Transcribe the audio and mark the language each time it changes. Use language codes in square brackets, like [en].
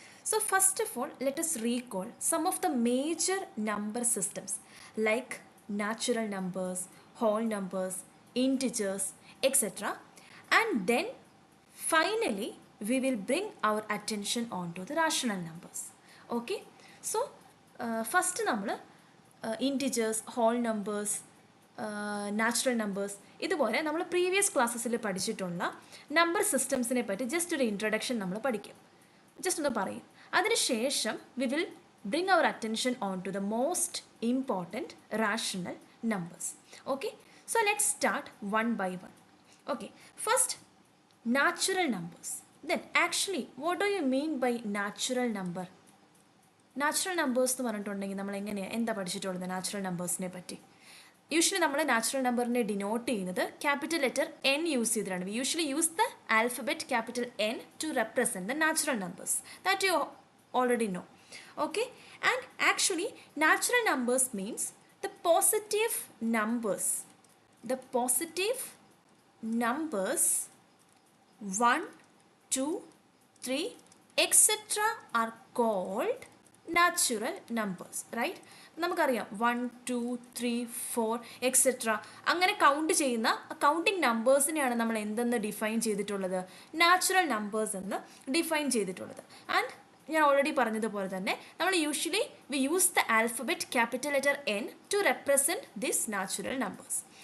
[en] So first of all, let us recall some of the major number systems like natural numbers, whole numbers, integers, etc. And then finally, we will bring our attention on to the rational numbers. Okay? [ml] So, first നമ്മൾ integers, whole numbers, natural numbers ഇതുപോലെ നമ്മൾ previous ക്ലാസ്സസിൽ പഠിച്ചിട്ടുള്ള number സിസ്റ്റംസിനെ പറ്റി just ഒരു introduction നമ്മൾ പഠിക്കും, just ഒന്ന് പറയും. അതിനുശേഷം [en] We will bring our attention on to the most important rational numbers. Okay, so let's start one by one. Okay, first natural numbers. Then actually what do you mean by natural number? [ml] Natural numbers എന്ന് പറഞ്ഞിട്ടുണ്ടെങ്കിൽ നമ്മൾ എങ്ങനെയാണ് എന്താ പഠിച്ചിട്ടുള്ളത് natural നമ്പേഴ്സിനെ പറ്റി? Usually നമ്മൾ natural നമ്പറിനെ denote ചെയ്യുന്നത് ക്യാപിറ്റൽ ലെറ്റർ എൻ യൂസ് ചെയ്തിട്ടാണ്. [en] We usually use the alphabet capital N to represent the natural numbers that you already know. Okay, and actually natural numbers means the positive numbers. The positive numbers 1, 2, 3, etc. are called natural numbers, right? [ml] നമുക്കറിയാം 1, 2, 3, 4 etcetera അങ്ങനെ count ചെയ്യുന്ന counting നമ്പേഴ്സിനെയാണ് നമ്മൾ എന്തെന്ന് define ചെയ്തിട്ടുള്ളത്? Natural numbers എന്ന് define ചെയ്തിട്ടുള്ളത്. And ഞാൻ already പറഞ്ഞതുപോലെ തന്നെ നമ്മൾ usually [en] We use the alphabet capital letter N to represent this natural numbers.